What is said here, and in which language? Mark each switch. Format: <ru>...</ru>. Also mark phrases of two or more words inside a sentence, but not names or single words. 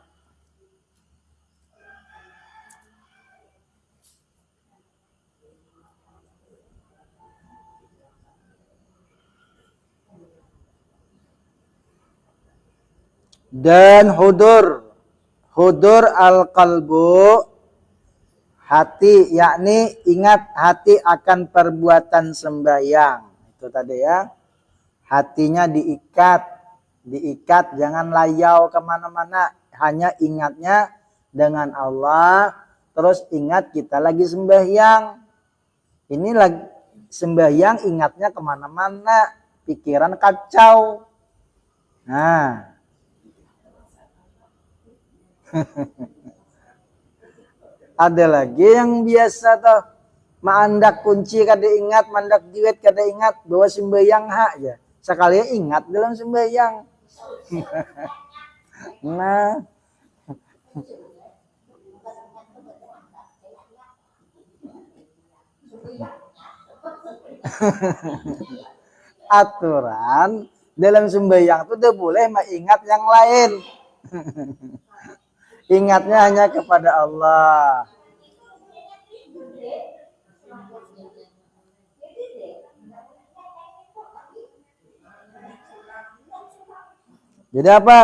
<id>Dan</id> <ar>hudur al-qalbu,</ar> <id>hati, yakni ingat hati akan perbuatan sembahyang. Itu tadi ya, hatinya diikat, jangan layau kemana-mana, hanya ingatnya dengan Allah, terus ingat kita lagi sembahyang. Ini lagi sembahyang, ingatnya kemana-mana, pikiran kacau.</id> <bjn>Nah, ada lagi yang biasa tuh mandak kunci kada ingat, mandak duit kada ingat, bawa sembahyang hak aja.</bjn> <id>Sekali ingat dalam sembahyang. Nah, aturan dalam sembahyang itu udah boleh mengingat yang lain. Ingatnya hanya kepada Allah. Jadi apa?</id>